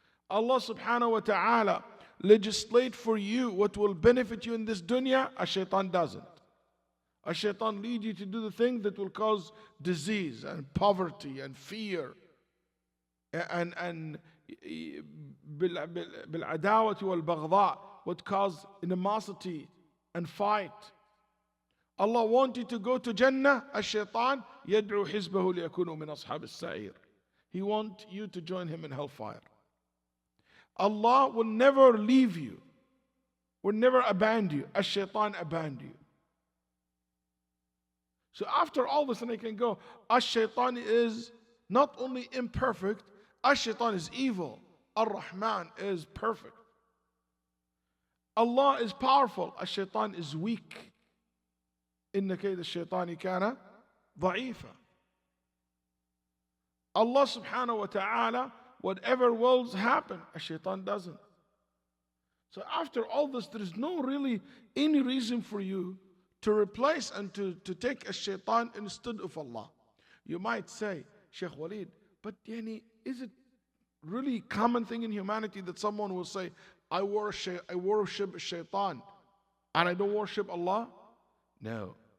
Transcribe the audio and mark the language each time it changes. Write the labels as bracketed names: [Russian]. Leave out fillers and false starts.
[English] Allah subhanahu wa ta'ala legislate for you what will benefit you in this dunya, a shaitan doesn't. A shaitan lead you to do the thing that will cause disease and poverty and fear and [Arabic] بالعداوة والبغضاء, [English] would cause animosity and fight. Allah wanted to go to Jannah, [Arabic] الشيطان يدعو حزبه ليكونوا من أصحاب السعير. [English] He wants you to join him in hellfire. Allah will never leave you, will never abandon you. الشيطان abandon you. So after all this, and I can go, الشيطان is not only imperfect, الشيطان is evil. Ar-Rahman is perfect. Allah is powerful. الشيطان is weak. [Arabic] إن كيد الشيطان كان ضعيفا. [English] Allah subhanahu wa ta'ala, whatever wills happen, الشيطان doesn't. So after all this, there is no really any reason for you to replace and to take a shaitan instead of Allah. You might say, Shaykh Waleed, but is it really common thing in humanity that someone will say, I worship a shaitan and I don't worship Allah? No.